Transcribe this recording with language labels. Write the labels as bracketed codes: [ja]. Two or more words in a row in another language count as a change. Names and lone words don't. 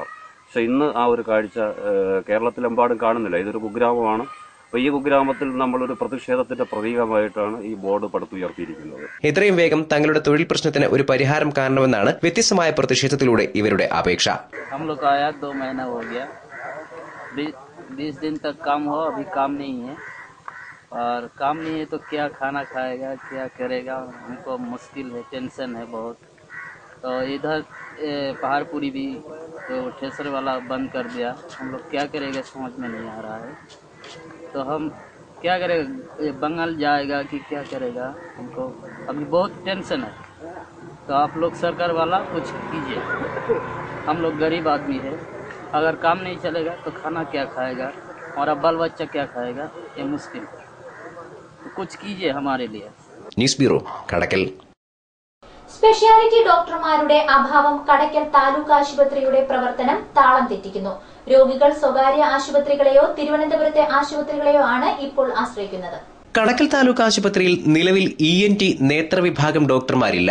[ml] പക്ഷെ ഇന്ന് ആ ഒരു കാഴ്ച കേരളത്തിലെമ്പാടും കാണുന്നില്ല. ഇതൊരു കുഗ്രാമമാണ്. അപ്പോൾ ഈ കുഗ്രാമത്തിൽ നമ്മളൊരു പ്രതിഷേധത്തിന്റെ പ്രതീകമായിട്ടാണ് ഈ ബോർഡ് പടുത്തുയർത്തിയിരിക്കുന്നത്. എത്രയും വേഗം തങ്ങളുടെ തൊഴിൽ പ്രശ്നത്തിന് ഒരു പരിഹാരം കാണണമെന്നാണ് വ്യത്യസ്തമായ പ്രതിഷേധത്തിലൂടെ ഇവരുടെ അപേക്ഷ. [hi] 20 दिन तक काम हो, अभी काम नहीं है और काम नहीं है तो क्या खाना खाएगा, क्या करेगा, हमको मुश्किल है, टेंशन है बहुत. तो इधर पहाड़पुरी भी तो ठेसर वाला बंद कर दिया. हम लोग क्या करेंगे समझ में नहीं आ रहा है. तो हम क्या करेगा, बंगाल जाएगा कि क्या करेगा, हमको अभी बहुत टेंशन है. तो आप लोग सरकार वाला कुछ कीजिए. हम लोग गरीब आदमी है. अगर काम नहीं चलेगा तो खाना क्या खाएगा और अब बाल बच्चा क्या खाएगा, ये मुश्किल. तो कुछ कीजिए हमारे लिए. [ml] ന്യൂസ് ബ്യൂറോ, കടക്കൽ. സ്പെഷ്യാലിറ്റി ഡോക്ടർമാരുടെ അഭാവം കടയ്ക്കൽ താലൂക്ക് ആശുപത്രിയുടെ പ്രവർത്തനം താളം തെറ്റിക്കുന്നു. രോഗികൾ സ്വകാര്യ ആശുപത്രികളെയോ തിരുവനന്തപുരത്തെ ആശുപത്രികളെയോ ആണ് ഇപ്പോൾ ആശ്രയിക്കുന്നത്. കടക്കൽ താലൂക്ക് ആശുപത്രിയിൽ നിലവിൽ ENT നേത്രവിഭാഗം ഡോക്ടർമാരില്ല.